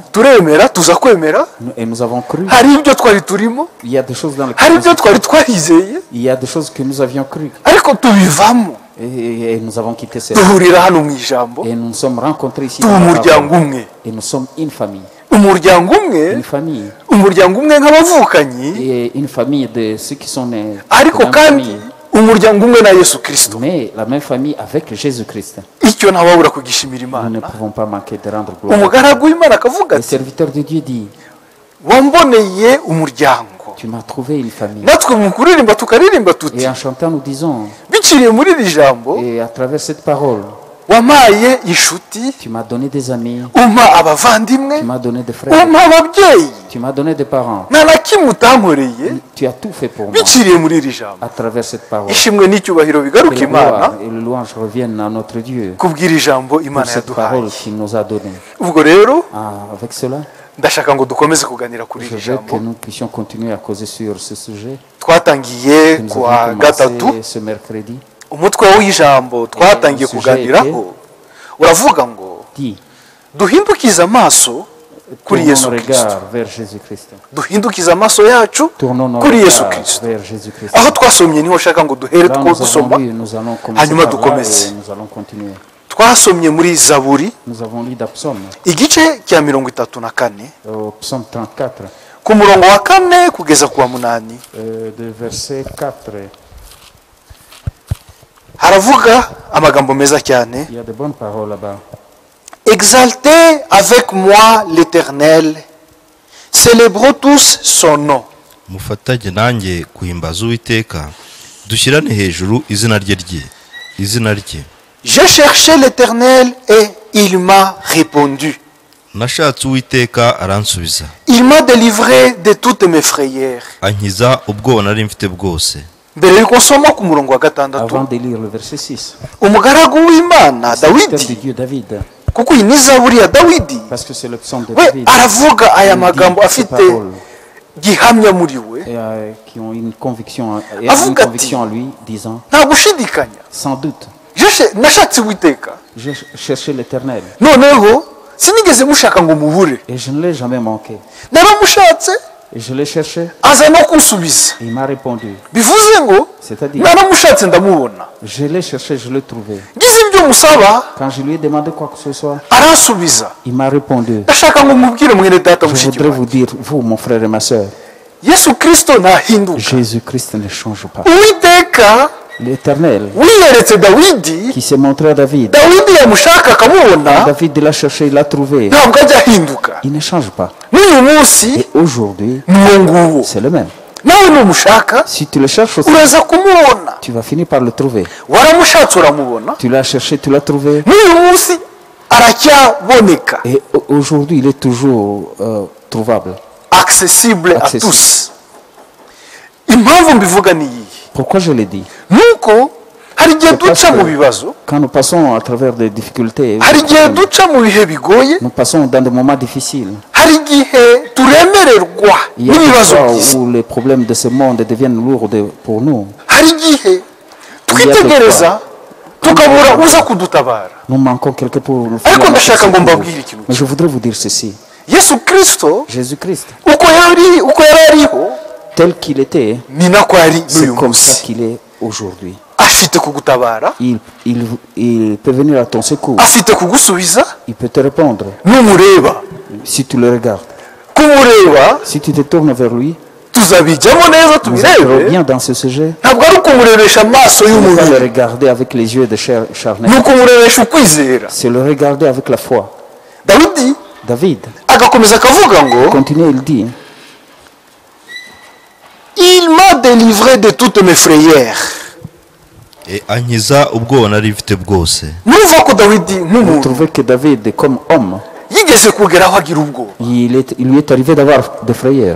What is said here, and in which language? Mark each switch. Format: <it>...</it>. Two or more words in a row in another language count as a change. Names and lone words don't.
<rw>tuza kwemera,</rw> <fr>et nous avons cru.</fr> <rw>hari ibyo twari turimo,</rw> <fr>Il y a des choses dans</fr> <rw>hari</rw> <fr>lesquelles</fr> <rw>ibyo twari twarizeye,</rw> <fr>il y a des choses que nous avions cru</fr> <rw>ariko tubivamo,</rw> <fr>et nous avons quitté cela.</fr> <rw>duhurira hano mu ijambo,</rw> <fr>Et nous nous sommes rencontrés ici</fr> <rw>tuba</rw> <fr>dans la</fr> <rw>umuryango</rw> <fr>parole.</fr> <rw>umwe.</rw> <fr>Et nous sommes une famille.</fr> <rw>umuryango umwe,</rw> <fr>Une famille.</fr> <rw>umuryango umwe nk'abavukanyi,</rw> <fr>Et une famille de ceux qui sont nés</fr> <rw>ariko</rw> <fr>dans la</fr> <rw>kandi</rw> <fr>famille.</fr> <rw>umuryango umwe na yesu kirisito.</rw> <fr>Mais la même famille avec Jésus-Christ.</fr> <rw>icyo ntawabura kugishimira</rw> <fr>Nous ne</fr> <rw>imana.</rw> <fr>pouvons pas manquer de rendre gloire.</fr> <rw>umugaragu w'imana akavuga</rw> <fr>Le</fr> <rw>ati</rw> <fr>serviteur de Dieu dit,</fr> <rw>wamboneye umuryango.</rw> <fr>tu m'as trouvé une famille.</fr> <rw>natwe mu kuririmba tukaririmba tuti</rw> <fr>Et en chantant, nous disons,</fr> <rw>biciriye muri iri jambo</rw> <fr>et à travers cette parole,</fr> <rw>wamaye inshuti,</rw> <fr>tu m'as donné des amis,</fr> <rw>umpa abavandimwe,</rw> <fr>tu m'as donné des frères,</fr> <rw>umpa ababyeyi,</rw> <fr>tu m'as donné des parents.</fr> <rw>nta na kimwe utankoreye</rw> <fr>Tu as tout fait pour moi</fr> <rw>biciriye muri iri jambo.</rw> <fr>à travers cette parole.</fr> <rw>ishimwe n'icyubahiro bigaruka</rw> <fr>Que la</fr> <rw>imana</rw> <fr>gloire et le louange reviennent à notre Dieu</fr> <rw>kubw'iri jambo</rw> <fr>pour</fr> <rw>imana</rw> <fr>cette</fr> <rw>yaduhaye.</rw> <fr>parole qu'il nous a donnée.</fr> <rw>ubwo rero</rw> <fr>Avec cela,</fr> <rw>ndashaka ngo dukomeze kuganira kuri</rw> <fr>je</fr> <rw>iri</rw> <fr>veux que</fr> <rw>jambo</rw> <fr>nous puissions continuer à causer sur ce sujet</fr> <rw>twatangiye</rw> <fr>que nous</fr> <rw>kuwa</rw> <fr>avons</fr> <rw>gatatu.</rw> <fr>commencé ce mercredi.</fr> <rw>umutwe w'ijambo twatangiye kuganiraho uravuga ngo</rw> <fr>Dit,</fr> <rw>duhindukize amaso kuri</rw> <fr>tournons</fr> <rw>yesu</rw> <fr>nos</fr> <rw>kirisito,</rw> <fr>regards vers Jésus-Christ.</fr> <rw>duhindukize amaso yacu</rw> <fr>Tournons nos</fr> <rw>kuri yesu</rw> <fr>regards</fr> <rw>kirisito.</rw> <fr>vers Jésus-Christ.</fr> <rw>aho twasomye niho nshaka ngo duhere</rw> <fr>Là,</fr> <rw>two</rw> <fr>nous avons</fr> <rw>dusoma,</rw> <fr>lu, nous allons commencer</fr> <rw>hanyuma</rw> <fr>par là</fr> <rw>dukomeze.</rw> <fr>et nous allons continuer.</fr> <rw>twasomye muri zaburi</rw> <fr>Nous avons lu d'Apsaume,</fr> <rw>igice cya 34</rw> <fr>au psaume 34,</fr> <rw>ku murongo wa 4 kugeza ku wa 8</rw> <fr>de verset 4.</fr> <rw>haravuga amagambo meza cyane.</rw> <fr>Il y a de bonnes paroles là-bas. Exaltez avec moi l'Éternel, célébrons tous son nom.</fr> <rw>mufatanye nanjye kuhimbaza uwiteka dushyirane hejuru izina rye</rw> <fr>J'ai cherché l'Éternel et il m'a répondu.</fr> <rw>nashatse uwiteka aransubiza</rw> <fr>Il m'a délivré de toutes mes frayeurs.</fr> <rw>ankiza ubwoba nari mfite bwose. mbere yuko nsoma ku murongo wa</rw> <fr>Avant</fr> <rw>6,</rw> <fr>de lire le verset 6,</fr> <rw>umugaragu w'Imana</rw> <fr>serviteur de</fr> <rw>Dawidi,</rw> <fr>Dieu David,</fr> <rw>kuko iyi ni zaburi ya Dawidi,</rw> <fr>parce que c'est le psaume de</fr> <rw>we</rw> <fr>David,</fr> <rw>aravuga aya</rw> <fr>il dit</fr> <rw>magambo</rw> <fr>ces</fr> <rw>afite</rw> <fr>paroles</fr> <rw>gihamya muri we,</rw> <fr>et, qui ont une conviction, en lui, disant,</fr> <rw>nta gushidikanya.</rw> <fr>sans doute,</fr> <rw>nashatse Uwiteka,</rw> <fr>j'ai cherché l'Éternel</fr> <rw>noneho sinigeze mushaka ngo mubure,</rw> <fr>et je ne l'ai jamais manqué.</fr> <rw>naramushatse</rw> <fr>Et je l'ai cherché</fr> <rw>aza no kunsubiza,</rw> <fr>et il m'a répondu.</fr> <rw>bivuze ngo</rw> <fr>C'est-à-dire,</fr> <rw>naramushatse ndamubona,</rw> <fr>je l'ai cherché, je l'ai trouvé.</fr> <rw>ngize ibyo musaba</rw> <fr>Quand je lui ai demandé quoi que ce soit,</fr> <rw>aransubiza.</rw> <fr>il m'a répondu.</fr> <rw>ndashaka ngo mubwire mwene data</rw> <fr>Je</fr> <rw>mushiki</rw> <fr>voudrais vous</fr> <rw>wanjye,</rw> <fr>dire, vous, mon frère et ma soeur,</fr> <rw>yesu kirisito ntahinduka.</rw> <fr>Jésus-Christ ne change pas.</fr> <rw>Uwiteka</rw> <fr>L'Éternel</fr> <rw>wiyeretse dawidi,</rw> <fr>qui s'est montré à David.</fr> <rw>dawidi yamushaka akamubona,</rw> <fr>David l'a cherché, il l'a trouvé.</fr> <rw>ntabwo ajya ahinduka.</rw> <fr>Il ne change pas.</fr> <rw>n'uyu munsi</rw> <fr>Et aujourd'hui,</fr> <rw>ni uwo nguwo.</rw> <fr>c'est le même.</fr> <rw>nawe numushaka</rw> <fr>Si tu le cherches aussi,</fr> <rw>uraza kumubona.</rw> <fr>tu vas finir par le trouver.</fr> <rw>waramushatse uramubona,</rw> <fr>Tu l'as cherché, tu l'as trouvé.</fr> <rw>n'uyu munsi aracyaboneka,</rw> <fr>Et aujourd'hui, il est toujours trouvable. accessible à Accessible. tous.</fr> <rw>impamvu mbivuga ni iyi,</rw> <fr>Pourquoi je l'ai dit?</fr> <rw>nuko hari igihe</rw> <fr>Parce</fr> <rw>duca mu</rw> <fr>que</fr> <rw>bibazo,</rw> <fr>quand nous passons à travers des difficultés,</fr> <rw>hari igihe duca mu bihe bigoye,</rw> <fr>nous passons dans des moments difficiles.</fr> <rw>hari igihe turemererwa</rw> <fr>Il y a des</fr> <rw>n'ibibazo</rw> <fr>fois</fr> <rw>by'isi,</rw> <fr>où les problèmes de ce monde deviennent lourds pour nous.</fr> <rw>hari igihe twitegereza tukabura uza kudutabara.</rw> <fr>Nous manquons quelqu'un pour nous</fr> <rw>ariko</rw> <fr>faire</fr> <rw>ndashaka ngo</rw> <fr>secours.</fr> <rw>mbabwire ikintu</rw> <fr>Mais je voudrais vous dire ceci.</fr> <rw>yesu kirisito</rw> <fr>Jésus-Christ,</fr> <rw>uko yari ariho</rw> <fr>tel qu'il était,</fr> <rw>ni nako ari</rw> <fr>c'est</fr> <rw>n'uyu</rw> <fr>comme ça</fr> <rw>munsi.</rw> <fr>qu'il est aujourd'hui.</fr> <rw>afite kugutabara,</rw> <fr>Il peut venir à ton secours.</fr> <rw>afite kugusubiza,</rw> <fr>Il peut te répondre</fr> <rw>numureba,</rw> <fr>si tu le regardes.</fr> <rw>kumureba</rw> <fr>Si tu te tournes vers lui,</fr> <rw>tuzabijyamo neza</rw> <fr>nous entrerons</fr> <rw>tubirebe.</rw> <fr>bien dans ce sujet.</fr> <rw>ntabwo ari ukumurebesha amaso</rw> <fr>Ne pas le</fr> <rw>y'umubiri,</rw> <fr>regarder avec les yeux de chair</fr> <rw>ni</rw> <fr>charnelle.</fr> <rw>ukumurebesha ukwizera.</rw> <fr>C'est le regarder avec la foi.</fr> <rw>dawidi</rw> <fr>David,</fr> <rw>agakomeza akavuga ngo</rw> <fr>continue, il dit, il m'a délivré de toutes mes frayères.</fr> <rw>ankiza ubwoba nari mfite bwose. numva ko dawidi</rw> <fr>vous</fr> <rw>nk'umuntu</rw> <fr>trouvez que David, comme homme,</fr> <rw>yigeze kugeraho agira ubwoba.</rw> <fr>il lui est arrivé d'avoir des frayeurs.</fr>